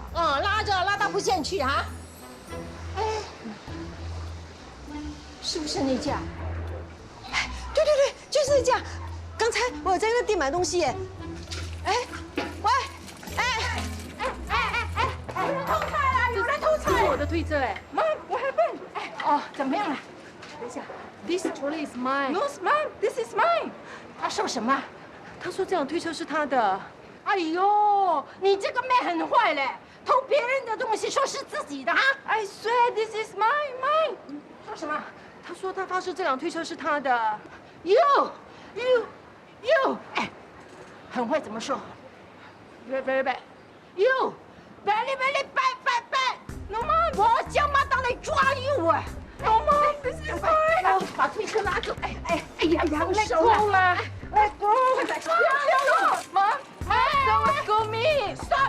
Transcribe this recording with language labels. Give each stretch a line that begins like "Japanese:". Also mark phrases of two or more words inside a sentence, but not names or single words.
Chinese: 拉到不见去啊！哎，是不是那家？哎，对，就是那家。刚才我有在那店买东西耶。哎，喂，有人偷菜了！有人偷菜！这是我的推车哎。妈，我还笨。哦，怎么样了？等一下
English: ，This trolley is mine. No, mine. This is mine.
Chinese: 他说什么？他说这辆推车是他的。哎呦，你这个妹很坏嘞，偷别人的东西说是自己的啊 ！
English: I swear this is mine.
Chinese: 说什么？他说他发誓这辆推车是他的。 You，哎，很会怎么说 ？
English: Very bad. You, very bad. No man，
Chinese: 我叫妈当来抓 you 啊 ！
English: No man，this is mine。
Chinese: 把推车拉走。哎呀，放手了。
English: Let go！妈 ，Let go me！ Stop！